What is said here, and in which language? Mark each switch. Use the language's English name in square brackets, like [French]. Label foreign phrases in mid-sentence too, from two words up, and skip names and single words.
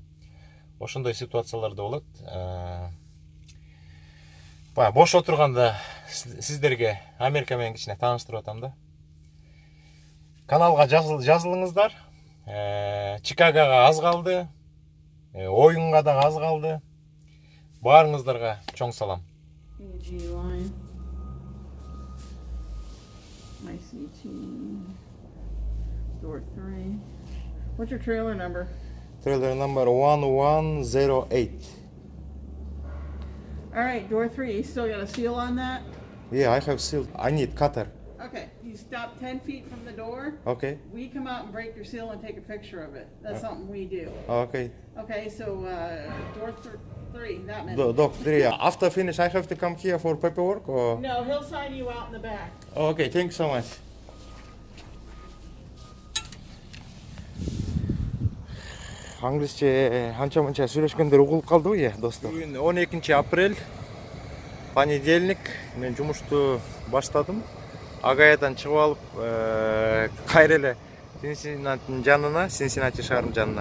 [Kyrgyz] Ошондой ситуациялар да болот. Бош отурганда сиздерге Америка менен кичине тааныштырып атам да. Каналга жазылыңыздар. Чикагога аз калды. Оюнга да аз калды. Баарыңыздарга чоң салам. [English] What's your trailer number? Trailer number 1108. All right, door 3. You still got a seal on that? Yeah, I have sealed. I need cutter. Okay, you stop 10 feet from the door. Okay. We come out and break your seal and take a picture of it. That's something we do. Okay. Okay, so door 3, that many. Dock 3. After finish, I have to come here for paperwork or? No, he'll sign you out in the back. Okay, thanks so much. [Kyrgyz] Англисче анча-мынча сүйлөшкөндөр угулуп калдыбы, е, достор. Бүгүн 12 апрель, понедельник. Мен жумушту баштадым. Агаядан чыгып алып, кайра эле Синсинатинин жанына, Синсинати шаарынын жанына.